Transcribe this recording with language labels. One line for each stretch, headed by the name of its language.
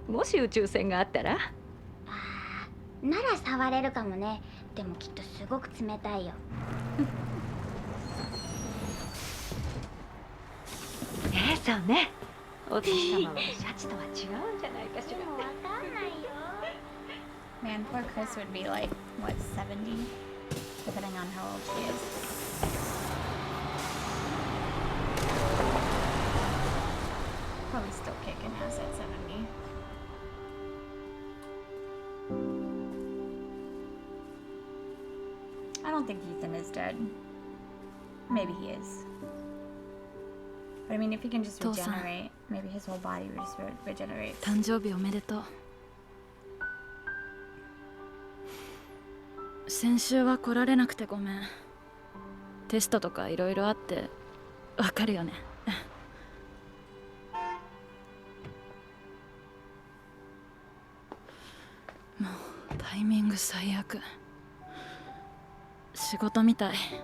Japanese: もし宇宙船があったら？なら触れるかもね。でもきっとすごく冷たいよ。そうね。お月様はシャチとは違うんじゃないかしら。でもわかんないよ。
English: Man, poor Chris would be like, what, 70? Depending on how old she is. Probably still kicking ass at 70. I don't think Ethan is dead. Maybe he is. But I mean, if he can just regenerate, maybe his whole body just regenerates.
Japanese: 誕生日おめでとう。先週は来られなくてごめん。テストとかいろいろあってわかるよね。もうタイミング最悪。仕事みたい。